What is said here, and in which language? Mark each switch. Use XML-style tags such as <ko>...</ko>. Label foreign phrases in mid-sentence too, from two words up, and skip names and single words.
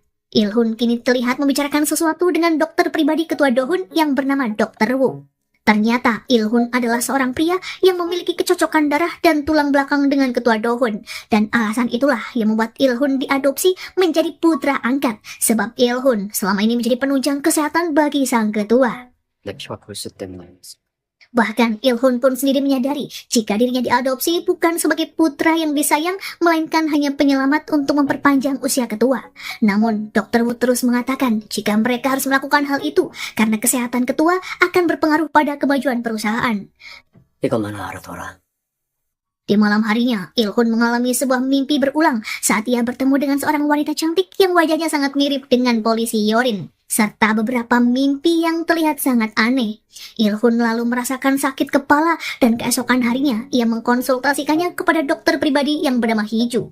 <id>Il-hun kini terlihat membicarakan sesuatu dengan dokter pribadi ketua Dohun yang bernama Dr. Wu. Ternyata Il-hun adalah seorang pria yang memiliki kecocokan darah dan tulang belakang dengan ketua Dohun. Dan alasan itulah yang membuat Il-hun diadopsi menjadi putra angkat. Sebab Il-hun selama ini menjadi penunjang kesehatan bagi sang ketua.</id> <ko>내 피와 골수 때문에.</ko> <id>Bahkan Il-hun pun sendiri menyadari jika dirinya diadopsi bukan sebagai putra yang disayang, melainkan hanya penyelamat untuk memperpanjang usia ketua. Namun, Dr. Wu terus mengatakan jika mereka harus melakukan hal itu karena kesehatan ketua akan berpengaruh pada kemajuan perusahaan.</id> <ko>이것만 알아둬라.</ko> <id>Di malam harinya, Il-hun mengalami sebuah mimpi berulang saat ia bertemu dengan seorang wanita cantik yang wajahnya sangat mirip dengan polisi Yorin, serta beberapa mimpi yang terlihat sangat aneh. Il-hun lalu merasakan sakit kepala dan keesokan harinya ia mengkonsultasikannya kepada dokter pribadi yang bernama Hiju.</id>